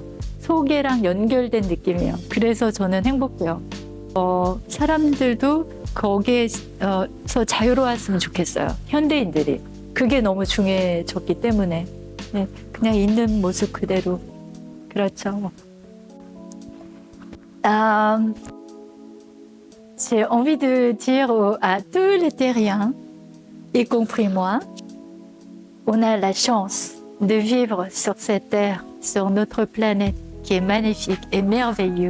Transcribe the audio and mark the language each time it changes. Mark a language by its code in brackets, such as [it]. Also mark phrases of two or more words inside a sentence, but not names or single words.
[ko] 속에랑 연결된 느낌이에요. 그래서 저는 행복해요. 사람들도 거기에서 자유로웠으면 좋겠어요. 현대인들이. 그게 너무 중요해졌기 때문에. 네, 그냥 있는 모습 그대로. 그렇죠. [fr] J'ai envie de dire à tous les terriens, y compris moi, on a la chance de vivre sur cette terre, sur notre planète qui est magnifique et merveilleuse.